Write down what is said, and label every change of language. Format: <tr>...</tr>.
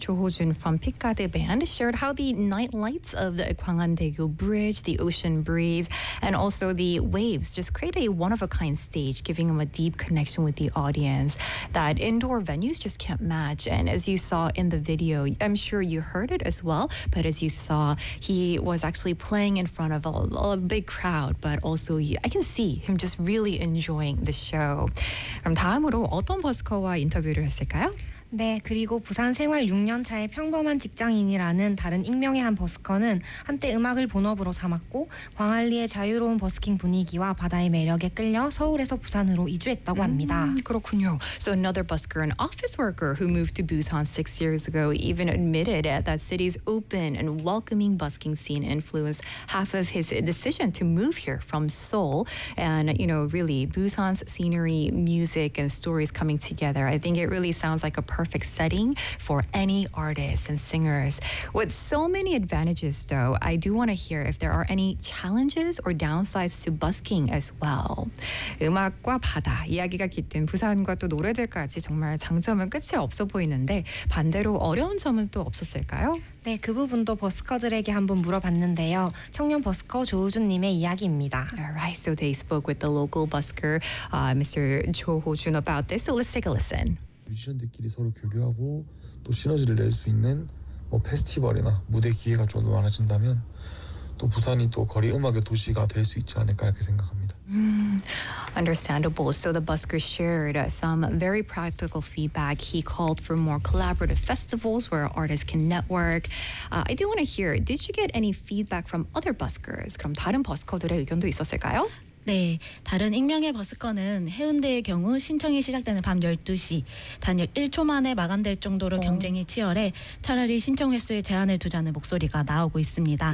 <en>Cho Ho-jun from Pikade Band shared how the night lights of the Gwangandaegyo Bridge, the ocean breeze, and also the waves just create a one-of-a-kind stage, giving them a deep connection with the audience that indoor venues just can't match. And as you saw in the video, I'm sure you heard it as well, but as you saw, he was actually playing in front of a big crowd, but also I can see him just really enjoying the show.</en> <ko>그럼 다음으로 어떤 버스커와 인터뷰를 했을까요? 네, 그리고 부산 생활 6년 차의 평범한 직장인이라는 다른 익명의 한 버스커는 한때 음악을 본업으로 삼았고 광안리의 자유로운 버스킹 분위기와 바다의 매력에 끌려 서울에서 부산으로 이주했다고 합니다. 그렇군요.</ko> <en>So another busker, an office worker who moved to Busan 6 years ago, even admitted that city's open and welcoming busking scene influenced half of his decision to move here from Seoul. And you know, really, Busan's scenery, music, and stories coming together. I think it really sounds like a perfect setting for any artists and singers. With so many advantages, though, I do want to hear if there are any challenges or downsides to busking as well.</en> <ko>음악과 바다, 이야기가 깃든 부산과 또 노래들까지 정말 장점은 끝이 없어 보이는데 반대로 어려운 점은 또 없었을까요? 네, 그 부분도 버스커들에게 한번 물어봤는데요. 청년 버스커 조우준님의 이야기입니다.</ko> <en>Alright, so they spoke with the local busker, Mr. 조호준 about this. So let's take a listen.</en> <ko>뮤지션들끼리 서로 교류하고 또 시너지를 낼 수 있는 뭐 페스티벌이나 무대 기회가 좀 더 많아진다면 또 부산이 또 거리 음악의 도시가 될 수 있지 않을까 이렇게 생각합니다.</ko> <en>Understandable. So the busker shared some very practical feedback. He called for more collaborative festivals where artists can network. I do want to hear, did you get any feedback from other buskers?</en> <ko>그럼 다른 버스커들의 의견도 있었을까요? 네, 다른 익명의 버스커는 해운대의 경우 신청이 시작되는 밤 12시, 단 1초 만에 마감될 정도로 경쟁이 치열해 차라리 신청 횟수에 제한을 두자는 목소리가 나오고 있습니다.</ko>